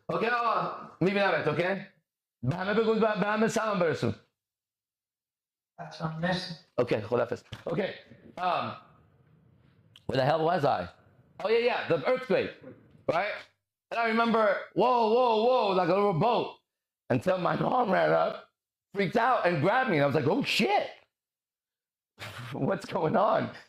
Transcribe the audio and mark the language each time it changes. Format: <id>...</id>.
<en>Okay,</en> <fa>میبینمت,</fa> <en>okay?</en> <fa>به همه بگو به همه سلام برسون.</fa> <en>Okay,</en> <fa>خداحافظ.</fa> <en>Okay, where the hell was I? Oh yeah, the earthquake, right? And I remember, whoa, like a little boat. Until my mom ran up, freaked out, and grabbed me. And I was like, oh shit. What's going on?</en>